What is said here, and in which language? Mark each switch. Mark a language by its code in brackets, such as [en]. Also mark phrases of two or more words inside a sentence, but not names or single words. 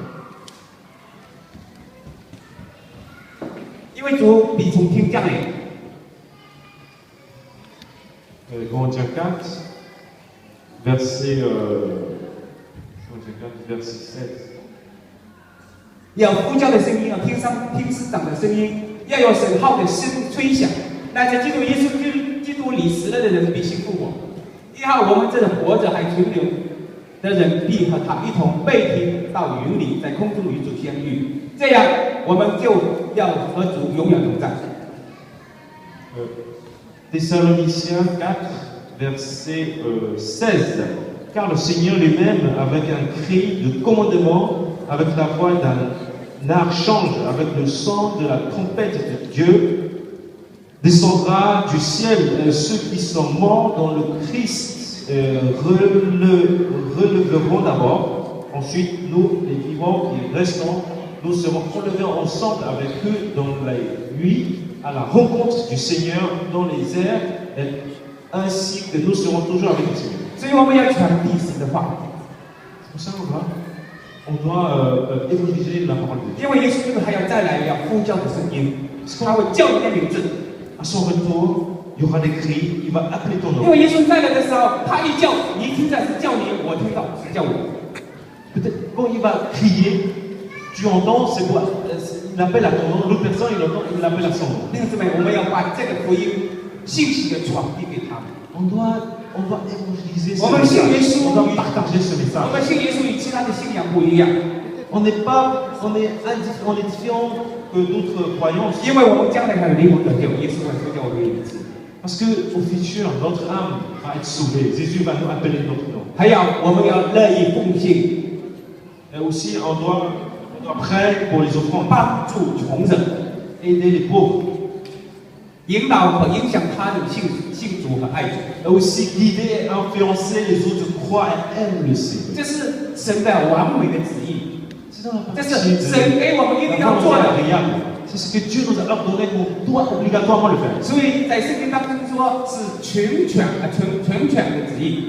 [zh] 因为主必从天降来， [fr] Corinthiens 4, verset 16. [zh] 有呼叫的声音，有天使长的声音，要有神号的声吹响。那在基督耶稣基督里死了的人必先复活。第二，我们这活着还存留的人，必和他一同被提到云里，在空中与主相遇。这样，我们就要和主永远同在。 [fr] Thessaloniciens 4, verset 16. Car le Seigneur lui-même, avec un cri de commandement, avec la voix d'un archange, avec le son de la trompette de Dieu, descendra du ciel. Ceux qui sont morts dans le Christ releveront d'abord. Ensuite, nous, les vivants qui restons, nous serons relevés ensemble avec eux dans la nuit, à la rencontre du Seigneur dans les airs, ainsi que nous serons toujours avec le Seigneur. [zh] 所以我们要传递神的话。 [fr] C'est pour ça on doit évangéliser la parole de Dieu. [zh] 因为耶稣基督还要再来，要呼叫的声音，他会叫你的名字。 [fr] À son retour, il y aura des cris, il va appeler ton [zh] 因 [fr] nom. [zh] 为耶稣再来的时候，他一叫，你一听在是叫你，我听到是叫我。 [fr] Peut-être quand il va crier, tu entends, c'est quoi? Il appelle à ton nom, l'autre personne, il entend, il appelle à son nom. [zh] 弟兄姊妹，我们要把这个福音信息的传递给他们。 [fr] On doit évangéliser ce [zh] 我们信耶 [fr] message. [zh] 稣 [fr] On doit partager ce [zh] 我 [fr] message. [zh] 们信耶稣与其他的信仰不一样， [fr] On est différent que d'autres croyances. [zh] 因为我们将来还有灵魂得救，耶稣会呼叫我们的名字， [fr] Parce qu'au futur, notre âme va être sauvée. Jésus va nous appeler notre nom. [zh] 还要我们要乐意奉献， [fr] Et aussi, on doit prêcher pour les offrandes, [zh] 帮助穷人， [fr] aider les pauvres. [zh] 引导和影响他人信主和爱主， [fr] Et aussi guider et influencer les autres croient et aiment le Seigneur. [zh] 这是神的完美的旨意， [fr] C'est dans la [zh] 这 [fr] partie [zh] 是神给我们一定要做的。 [fr] C'est ce que Dieu nous a ordonné, qu'on doit obligatoirement le faire. [zh] 所以在圣经当中说是全权的旨意，